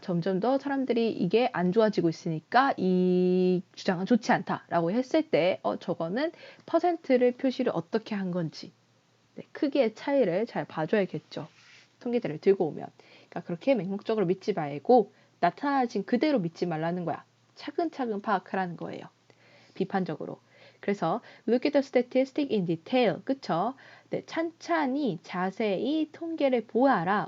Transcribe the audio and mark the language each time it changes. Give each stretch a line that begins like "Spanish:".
Korean: 점점 더 사람들이 이게 안 좋아지고 있으니까 이 주장은 좋지 않다라고 했을 때 저거는 퍼센트를 표시를 어떻게 한 건지, 네, 크기의 차이를 잘 봐줘야겠죠. 통계들을 들고 오면. 그러니까 그렇게 맹목적으로 믿지 말고 나타나진 그대로 믿지 말라는 거야. 차근차근 파악하라는 거예요. 비판적으로. 그래서
English: look at the statistic in detail.
Korean: 그쵸? 네, 찬찬히 자세히 통계를 보아라.